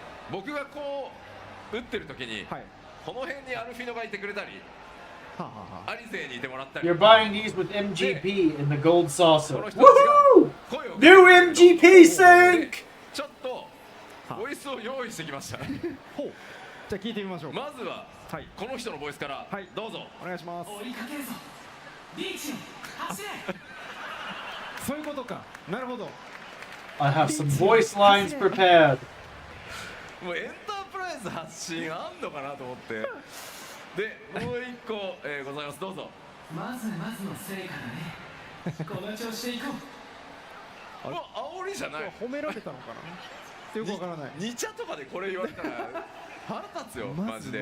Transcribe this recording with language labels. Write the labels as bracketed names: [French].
[Japanese] 僕がこう打ってる時に、この辺にアルフィノがいてくれたり、アリ勢にいてもらったり。 [English] You're buying these with MGP in the gold saucer. Woohoo! New MGP sync! [Japanese] ちょっとボイスを用意してきました。じゃあ聞いてみましょう。まずはこの人のボイスからどうぞ。お願いします。追いかけるぞ。リーチ走れ。そういうことか。なるほど。 [English] I have some voice lines prepared. [Japanese] もうエンタープライズ発信あんのかなと思って。でもう一個、ございます。どうぞ。まずまずの成果だね。この調子でいこう。煽りじゃない。褒められたのかな。よくわからない。 2茶とかでこれ言われたら腹立つよ、マジで。